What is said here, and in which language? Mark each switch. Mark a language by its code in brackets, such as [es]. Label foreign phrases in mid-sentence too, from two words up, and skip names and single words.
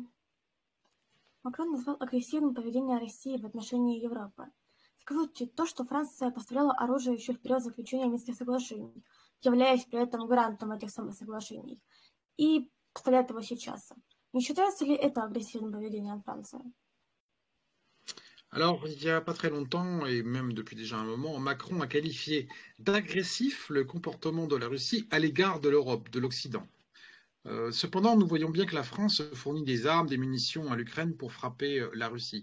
[ru] Макрон назвал агрессивным поведение России в отношении Европы. Скажите, то, что Франция поставляла оружие еще в период заключения Минских соглашений, являясь при этом гарантом этих самых соглашений, и представляет его сейчас. Не считается ли это агрессивным поведением Франции? [fr] Alors, il n'y a pas très longtemps, et même depuis déjà un moment, Macron a qualifié d'agressif le comportement de la Russie à l'égard de l'Europe, de l'Occident. Cependant, nous voyons bien que la France fournit des armes, des munitions à l'Ukraine pour frapper la Russie.